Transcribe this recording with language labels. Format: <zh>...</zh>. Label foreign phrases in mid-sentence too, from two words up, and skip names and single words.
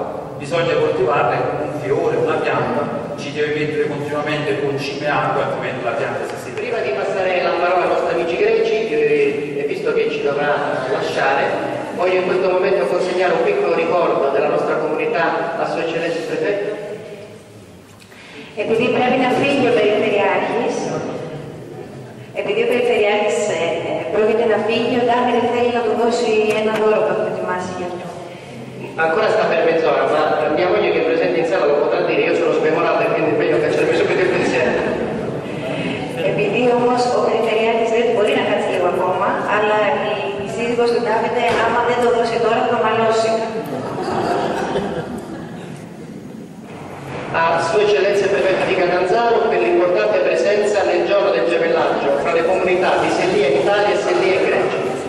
<it>Bisogna coltivarle come un fiore, una pianta, ci deve mettere continuamente concime e acqua, altrimenti la pianta si Prima di passare la parola ai nostri amici greci, e visto che ci dovrà lasciare, voglio in questo momento consegnare un piccolo ricordo della nostra comunità a Sua Eccellenza il Prefetto.</it> <el>Επειδή πρέπει να φύγει ο Περιφερειάρχης, πρόκειται να φύγει, ο Ντάμιρ θέλει να του δώσει ένα δώρο που έχουμε ετοιμάσει για αυτό.</el> <it>Ancora sta per mezz'ora, ma mia moglie che è presente in sala lo potrà dire, io sono smemorato e quindi è meglio cacciarmi subito il pensiero.</it> <el>Επειδή όμως ο Περιφερειάρχης δεν μπορεί να κάτσει λίγο ακόμα, αλλά η σύζυγος του Ντάβιντε, άμα δεν το δώσει τώρα, θα το μαλώσει.</el> <it>A Sua Eccellenza il Prefetto di Catanzaro per l'importante presenza nel giorno del gemellaggio fra le comunità di Sellia in Italia e Sellia in Grecia.</it>